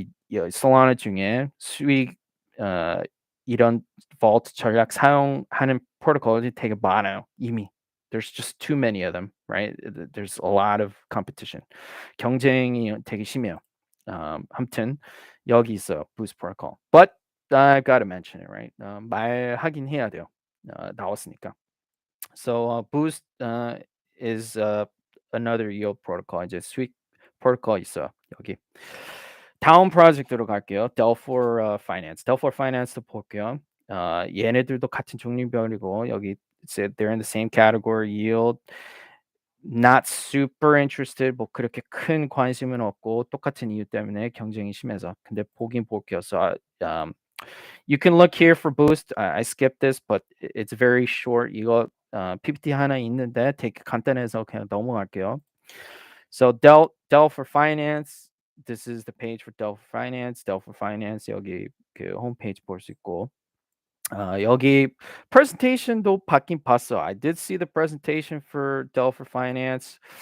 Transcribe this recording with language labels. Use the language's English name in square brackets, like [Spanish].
[Korean] Solana 중에 수익 어, 이런 vault 전략 사용하는 프로토콜이 되게 많아요 이미. [English] There's just too many of them, right? There's a lot of competition. [Korean] 경쟁이 되게 심해요. 아무튼 여기 있어요, Boost Protocol. [English] But I gotta mention it, right? 말하긴 해야 돼요. 나왔으니까. So Boost is another yield protocol. [Korean] 이제 수익 프로토콜 있어요. 여기. 다음 프로젝트로 갈게요. [English] Delphi Finance. [Korean] Delphi Finance도 볼게요. 얘네들도 같은 종류별이고 여기 they're in the same category. [English] Yield not super interested. [Korean] 뭐 그렇게 큰 관심은 없고 똑같은 이유 때문에 경쟁이 심해서. 근데 보긴 볼게요. [English] So you can look here for Boost. I skipped this, but it's very short. [Korean] 이거 PPT 하나 있는데 되게 간단해서 그냥 넘어갈게요. [English] So Dell for Finance. This is the page for Dell for Finance. [Korean] Dell for Finance 여기 그 홈페이지 볼 수 있고. 여기 presentation도 바뀐 봤어. [English] I did see the presentation for Dell for Finance.